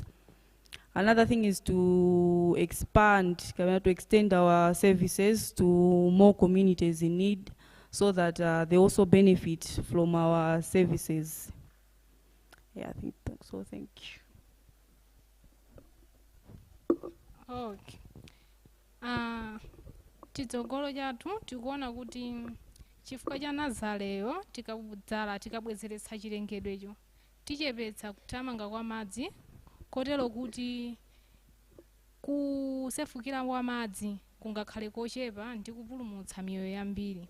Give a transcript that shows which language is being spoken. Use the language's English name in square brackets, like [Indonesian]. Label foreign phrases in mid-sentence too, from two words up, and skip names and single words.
[English] Another thing is to expand, to extend our services to more communities in need so that they also benefit from our services. Yeah, I think so. Thank you. Okay. [Nyanja] Chitsogolo chathu tikuona kuti chifukwa cha nazaleyo tikabwezeretsa chilengedwecho tichepetsa kuthamanga kwa madzi kotero kuti kusefukira kwa madzi kungakhale kochepa ndi kupulumutsa miyoyo yambiri.